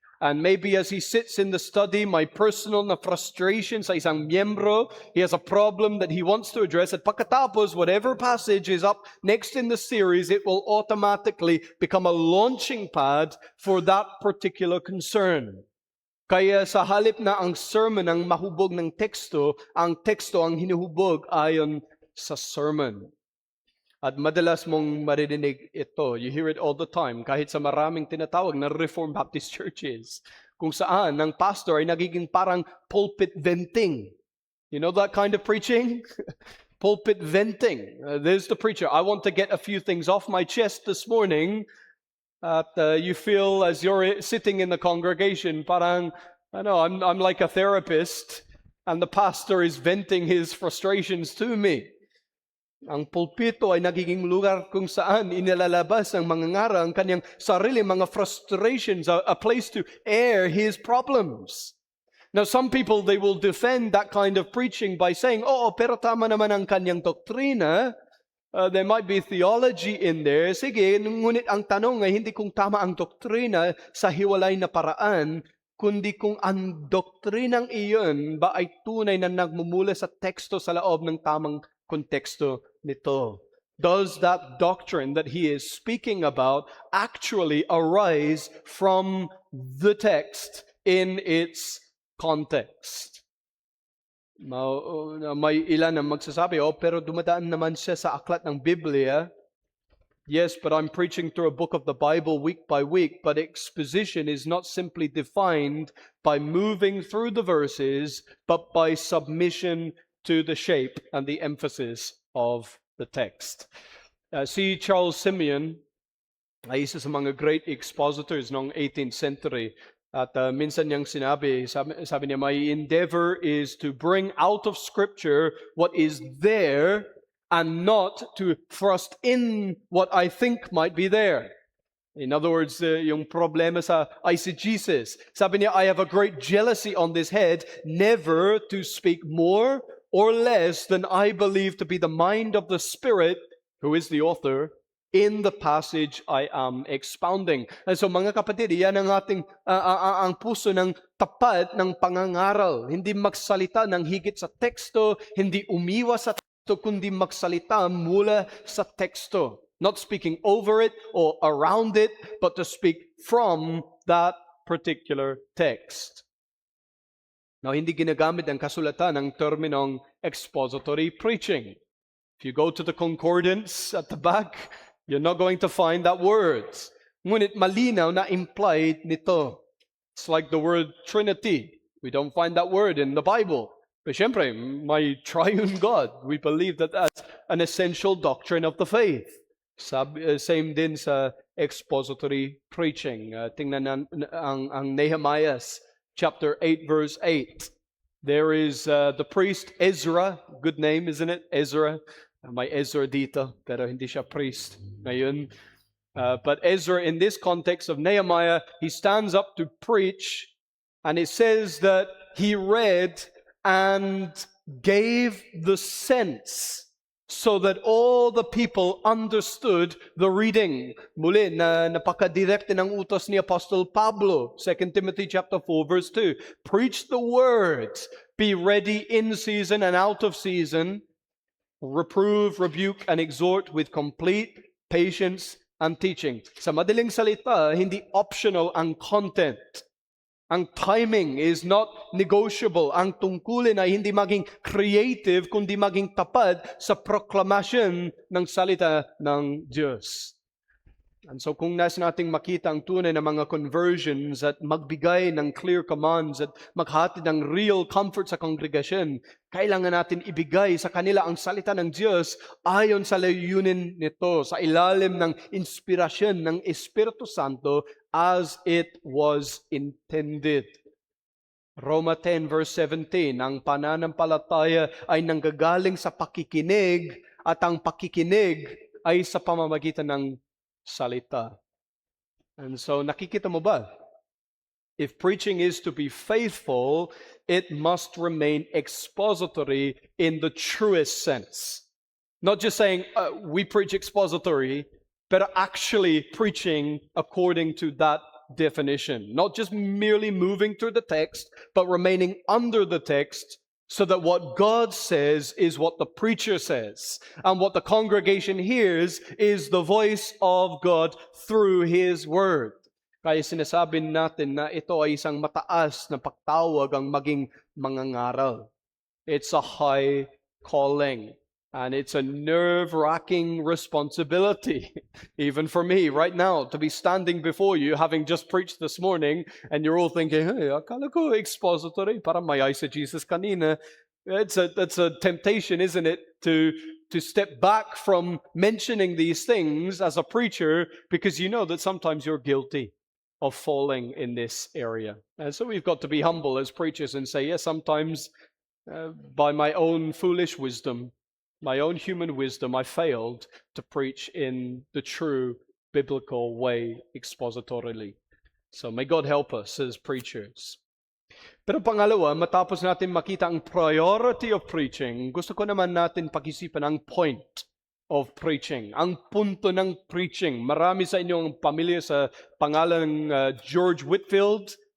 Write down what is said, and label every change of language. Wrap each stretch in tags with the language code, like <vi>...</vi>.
<en>And maybe as he sits in the study, my personal</en> <tl>na frustration sa isang miyembro,</tl> <en>he has a problem that he wants to address.</en> <tl>At pagkatapos,</tl> <en>whatever passage is up next in the series, it will automatically become a launching pad for that particular concern.</en> <tl>Kaya sa halip na ang sermon ang mahubog ng teksto, ang teksto ang hinuhubog ayon sa sermon. At madalas mong marinig ito.</tl> <en>You hear it all the time.</en> <tl>Kahit sa maraming tinatawag na Reformed Baptist churches. Kung saan ang pastor ay nagiging parang pulpit venting.</tl> <en>You know that kind of preaching? Pulpit venting. There's the preacher. I want to get a few things off my chest this morning. At you feel as you're sitting in the congregation, parang, I'm like a therapist. And the pastor is venting his frustrations to me.</en> <tl>Ang pulpito ay nagiging lugar kung saan inilalabas ng mangangaral ang kanyang sarili mga frustrations,</tl> <en>a place to air his problems. Now, some people, they will defend that kind of preaching by saying,</en> <tl>pero tama naman ang kanyang doktrina.</tl> <en>There might be theology in there.</en> <tl>Sige, ngunit ang tanong ay hindi kung tama ang doktrina sa hiwalay na paraan, kundi kung ang doktrinang iyon ba ay tunay na nagmumula sa teksto sa loob ng tamang konteksto nito.</tl> <en>Does that doctrine that he is speaking about actually arise from the text in its context?</en> <tl>May ilan ang magsasabi, pero dumadaan naman siya sa aklat ng Biblia.</tl> <en>Yes, but I'm preaching through a book of the Bible week by week, but exposition is not simply defined by moving through the verses, but by submission to the shape and the emphasis of the text.</en> <tl>Si Charles Simeon ay isa sa mga great expositors noong 18th century. At minsan niyang sabi niya,</tl> <en>my endeavor is to bring out of Scripture what is there and not to thrust in what I think might be there. In other words,</en> <tl>yung problema sa eisegesis. Sabi niya,</tl> <en>I have a great jealousy on this head, never to speak more or less than I believe to be the mind of the Spirit, who is the author, in the passage I am expounding.</en> <tl>And so mga kapatid, yan ang ating ang puso ng tapat ng pangangaral. Hindi magsalita ng higit sa teksto, hindi umiwas sa teksto, kundi magsalita mula sa teksto.</tl> <en>Not speaking over it or around it, but to speak from that particular text.</en> <tl>Now, hindi ginagamit ang kasulatan ng terminong expository preaching.</tl> <en>If you go to the concordance at the back, you're not going to find that word.</en> <tl>Ngunit malinaw na implied nito.</tl> <en>It's like the word Trinity. We don't find that word in the Bible. But syempre, my triune God, we believe that that's an essential doctrine of the faith. Same din sa expository preaching.</en> <tl>Tingnan ang Nehemiah chapter 8 verse 8.</tl> <en>There is the priest Ezra, good name, isn't it? Ezra.</en> <tl>May Ezra dito, pero hindi siya priest ngayon.</tl> <en>But Ezra, in this context of Nehemiah, he stands up to preach, and it says that he read and gave the sense so that all the people understood the reading.</en> <tl>Muli, napakadirekte ng utos ni Apostle Pablo, 2 Timothy chapter 4, verse 2.</tl> <en>Preach the words, be ready in season and out of season, reprove, rebuke, and exhort with complete patience and teaching.</en> <tl>Sa madaling salita, hindi optional ang content. Ang timing is not negotiable. Ang tungkulin ay hindi maging creative, kundi maging tapat sa proclamation ng salita ng Diyos. And so kung nais nating makita ang tunay na mga conversions at magbigay ng clear commands at maghatid ng real comfort sa kongregasyon, kailangan natin ibigay sa kanila ang salita ng Diyos ayon sa layunin nito, sa ilalim ng inspirasyon ng Espiritu Santo</tl> <en>as it was intended.</en> <tl>Roma 10 verse 17, ang pananampalataya ay nanggagaling sa pakikinig at ang pakikinig ay sa pamamagitan ng salita. And so, nakikita mo ba?</tl> <en>If preaching is to be faithful, it must remain expository in the truest sense. Not just saying, we preach expository, but actually preaching according to that definition. Not just merely moving through the text, but remaining under the text, so that what God says is what the preacher says. And what the congregation hears is the voice of God through His Word.</en> <tl>Kaya sinasabi natin na ito ay isang mataas na pagtawag ang maging mangangaral.</tl> <en>It's a high calling. And it's a nerve-wracking responsibility, even for me right now, to be standing before you, having just preached this morning, and you're all thinking, hey,</en> <tl>akala ko expository, parang may eisegesis kanina.</tl> <en>That's a temptation, isn't it, to step back from mentioning these things as a preacher, because you know that sometimes you're guilty of falling in this area. And so we've got to be humble as preachers and say, yes, sometimes by my own foolish wisdom, my own human wisdom, I failed to preach in the true biblical way expositorily. So may God help us as preachers.</en> <tl>Pero pangalawa, matapos natin makita ang priority of preaching, gusto ko naman natin pag-isipan ang point of preaching, ang punto ng preaching. Marami sa inyo ang pamilya sa pangalan ng George Whitefield.</tl>